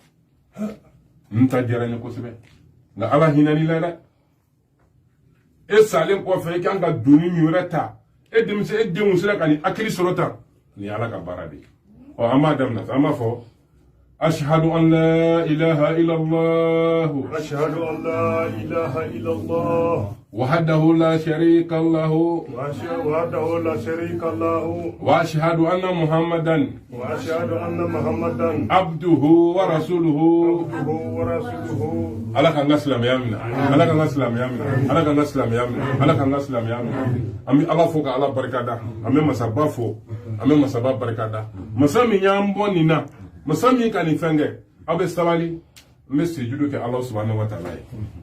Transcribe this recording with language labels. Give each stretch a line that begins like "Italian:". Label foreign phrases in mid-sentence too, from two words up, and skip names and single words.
Bambara: ninnu ta diyara n ye kosɛbɛ nka ala hinɛni la dɛ e salen kɔfɛ e kan ka doni min wɛrɛ ta e denw sera ka nin hakili sɔrɔ tan nin ye ala ka baara de ye an b'a daminɛ an b'a fɔ
Arabic: أشهد أن لا إله إلا الله أشهد أن لا إله إلا الله وحده لا شريك له وحده لا شريك له واشهد ان محمدا واشهد ان محمدا عبده ورسوله عبده ورسوله
Bambara: ala kan ka silamɛya minɛ ala kan ka silamɛya minɛ ala kan ka silamɛya minɛ ala kan ka silamɛya minɛ an bɛ ala fo ka ala barika da an bɛ masaba fo an bɛ masaba barika da masa min y'an bɔ nin na masa min ka nin fɛn kɛ aw bɛ sabali n bɛ sujudu kɛ ala
Arabic: سبحانه وتعالى
Bambara: ye